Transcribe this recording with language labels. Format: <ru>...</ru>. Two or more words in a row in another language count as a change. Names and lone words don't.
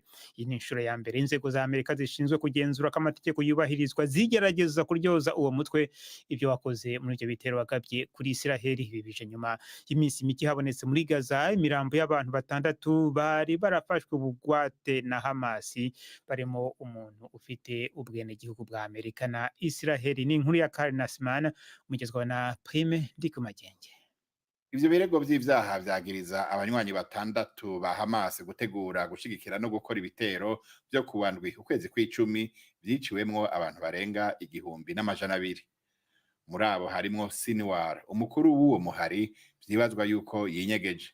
<rw>Iyi ni inshuro ya mbere inzego za Amerika zishinzwe kugenzura ko amategeko yubahirizwa zigerageza kuryoza uwo mutwe ibyo wakoze muri ibyo bitero wagabye kuri Israel. Ibi bije nyuma y'iminsi mike habonetse muri Gaza imirambo y'abantu 6 bari barafashwe bugwate na Hamasi, barimo umuntu ufite ubwenegihugu bwa Amerika na Israel. Ni inkuru ya Karen Nasman mugezwa na Prime Ndikumagenge.</rw> <rn>Ivyo birego vy'ivyaha vyagiriza abanywanyi 6 ba Hamas gutegura gushigikira no gukora ibitero byo kuwandwi ukwezi kw'icumi vyiciwemwo abantu barenga 1,200. Muri abo harimwo Sinwar, umukuru w'uwo muhari vyibazwa yuko yinyegeje.</rn>